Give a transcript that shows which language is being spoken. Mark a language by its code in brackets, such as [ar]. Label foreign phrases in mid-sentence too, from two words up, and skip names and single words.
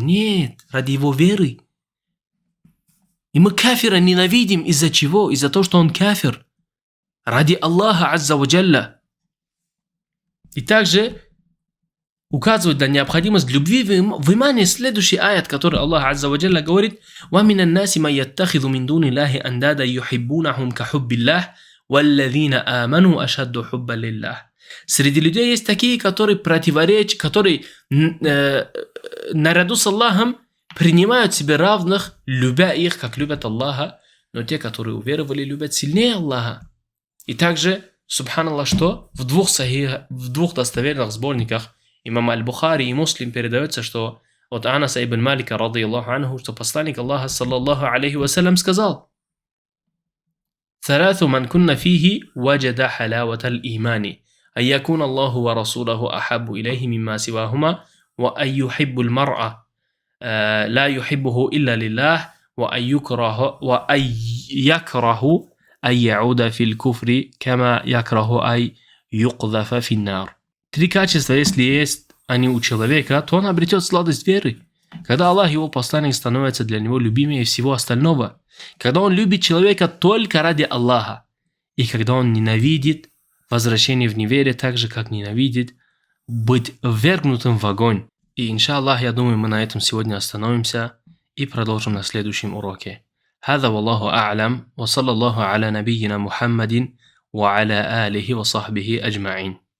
[ru] Нет, ради его веры. И мы кафира ненавидим из-за чего? Из-за того, что он кафир. Ради Аллаха [ar] عز وجل. [ru] И также указывает на необходимость любви внимание следующий аят, который Аллах [ar] عز وجل говорит: وَمِنَ النَّاسِ مَن يَتَّخِذُ مِن دُونِ اللَّهِ أَندَادًا يُحِبُّونَهُمْ كَحُبِّ اللَّهِ وَالَّذِينَ آمَنُوا أَشَدُّ حُبًّا لِلَّهِ. [ru] Среди людей есть такие, которые наряду с Аллахом принимают себе равных, любя их, как любят Аллаха, но те, которые уверовали, любят сильнее Аллаха. И также, субханаллах, что в двух достоверных сборниках имама Аль-Бухари и Муслим передается, что от Анаса ибн Малика, [ar] رضي الله عنه, [ru] что посланник Аллаха, [ar] صلى الله عليه وسلم, [ru] сказал: [ar] ثلاث من كن فيه وجد حلاوة الإيمان أن يكون الله ورسوله أحب إليه مما سواهما وأن يحب المرأة لا يحبه إلا لله وأن يكره أن يعود في الكفر كما يكره أن يقذف في النار. [ru] Три качества, если есть они у человека, то он обретет сладость веры. Когда Аллах и его посланник становятся для него любимее всего остального. Когда он любит человека только ради Аллаха. И когда он ненавидит возвращение в неверие так же, как ненавидит быть ввергнутым в огонь. И иншаллах, я думаю, мы на этом сегодня остановимся и продолжим на следующем уроке. [ar] هذا والله أعلم وصلى الله على نبينا محمد وعلى آله وصحبه أجمعين.